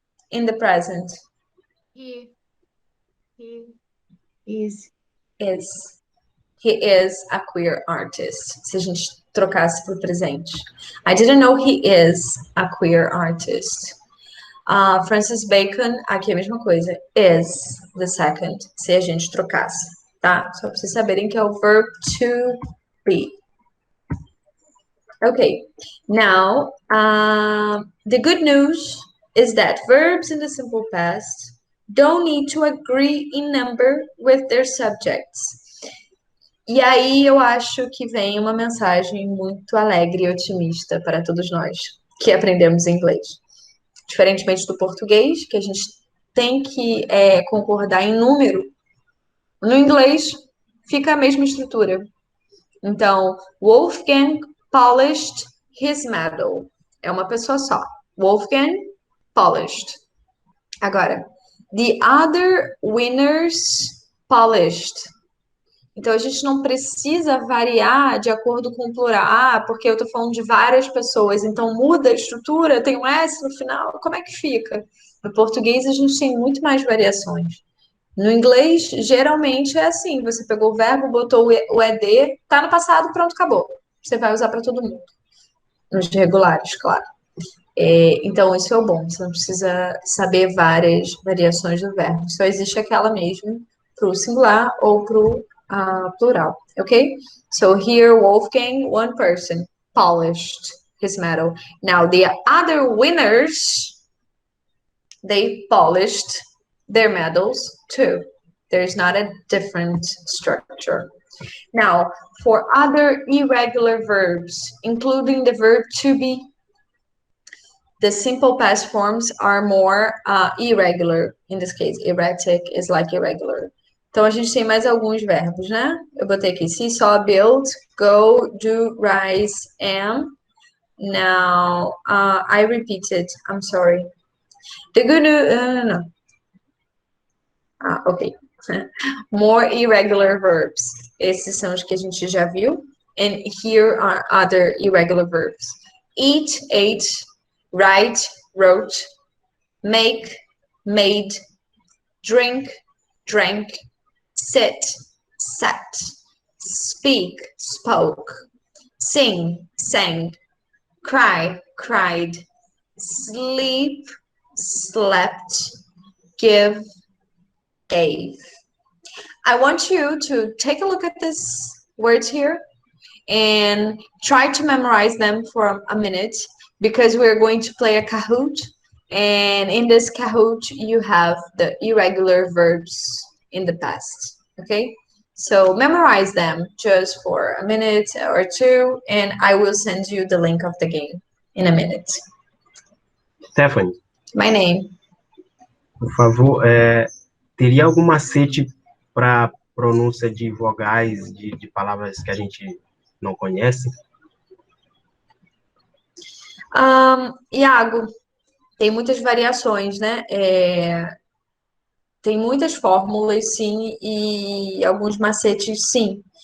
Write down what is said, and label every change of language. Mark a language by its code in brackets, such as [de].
[en] In the present. He is. He is a queer artist. [pt] Se a gente trocasse para o presente. [en] I didn't know he is a queer artist. [pt] Francis Bacon, aqui é a mesma coisa. [en] Is the second, [pt] se a gente trocasse, tá? Só para vocês saberem que é o verb to be. [en] Okay, now, the good news is that verbs in the simple past don't need to agree in number with their subjects. [pt] E aí eu acho que vem uma mensagem muito alegre e otimista para todos nós que aprendemos inglês. Diferentemente do português, que a gente tem que concordar em número, no inglês fica a mesma estrutura. Então, Wolfgang [en] polished his medal. [pt] É uma pessoa só. [en] Wolfgang polished. [pt] Agora, [en] the other winners polished. [pt] Então, a gente não precisa variar de acordo com o plural. Porque eu tô falando de várias pessoas, então muda a estrutura, tem um S no final, como é que fica? No português, a gente tem muito mais variações. No inglês, geralmente é assim, você pegou o verbo, botou o ED, tá no passado, pronto, acabou. Você vai usar para todo mundo. Nos regulares, claro. Então, isso é o bom, você não precisa saber várias variações do verbo. Só existe aquela mesmo para o singular ou para o plural, okay? [en] So here, Wolfgang, one person, polished his medal. Now, the other winners, they polished their medals too. There's not a different structure. Now, for other irregular verbs, including the verb to be, the simple past forms are more irregular. In this case, erratic is like irregular. [pt] Então, a gente tem mais alguns verbos, né? Eu botei aqui, [en] see, saw, build, go, do, rise, am. Now, I repeated, I'm sorry. The good news, no. Okay. More irregular verbs. [pt] Esses são os que a gente já viu. [en] And here are other irregular verbs. Eat, ate, write, wrote, make, made, drink, drank, sit, sat, speak, spoke, sing, sang, cry, cried, sleep, slept, give, gave. I want you to take a look at these words here and try to memorize them for a minute because we're going to play a Kahoot. And in this Kahoot, you have the irregular verbs in the past, okay? So memorize them just for a minute or two, and I will send you the link of the game in a minute. Stephany. My name. [pt] Por favor, teria algum macete para pronúncia de vogais de palavras que a gente não conhece? Iago, tem muitas variações, né? Tem muitas fórmulas, sim, e alguns macetes, sim.